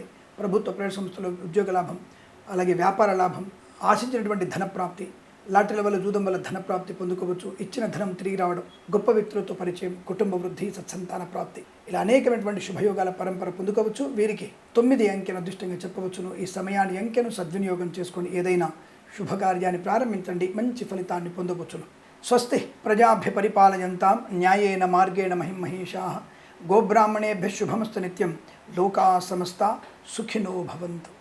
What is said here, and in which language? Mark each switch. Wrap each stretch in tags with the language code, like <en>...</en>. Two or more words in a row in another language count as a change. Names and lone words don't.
<te>ప్రభుత్వ ప్రైవేట్ సంస్థలో ఉద్యోగ లాభం, అలాగే వ్యాపార లాభం, ఆశించినటువంటి ధన ప్రాప్తి, లాటరీల వల్ల, జూదం వల్ల ధన ప్రాప్తి పొందుకోవచ్చు. ఇచ్చిన ధనం తిరిగి రావడం, గొప్ప వ్యక్తులతో పరిచయం, కుటుంబ వృద్ధి, సత్సంతాన ప్రాప్తి, ఇలా అనేకమైనటువంటి శుభయోగాల పరంపర పొందుకోవచ్చు. వీరికి 9 అంకెను అదృష్టంగా చెప్పవచ్చును. ఈ సమయాన్ని అంకెను సద్వినియోగం చేసుకొని ఏదైనా శుభకార్యాన్ని ప్రారంభించండి, మంచి ఫలితాన్ని పొందవచ్చును.</te> <sa>స్వస్తి ప్రజాభ్య పరిపాలయంతాం న్యాయేన మార్గేణ మహిమహేషాః గోబ్రాహ్మణేభ్యः శుభమస్తు నిత్యం లోకాः సమస్తా సుఖినో భవంతు.</sa>